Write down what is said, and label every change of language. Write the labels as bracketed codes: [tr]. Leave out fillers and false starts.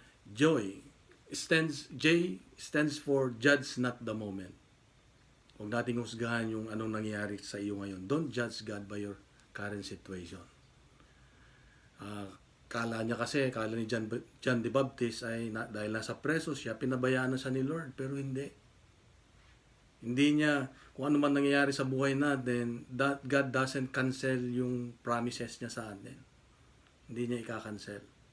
[en] Joy, J stands for judge not the moment. [tl] Huwag nating husgahan yung anong nangyayari sa iyo ngayon. [en] Don't judge God by your current situation. [tl] Kala ni John the Baptist ay dahil nasa preso siya, pinabayaan na siya ni Lord. Pero hindi. Hindi niya, kung ano man nangyayari sa buhay natin, [en] that God doesn't cancel [tl] yung promises niya sa atin. Hindi niya ika-cancel.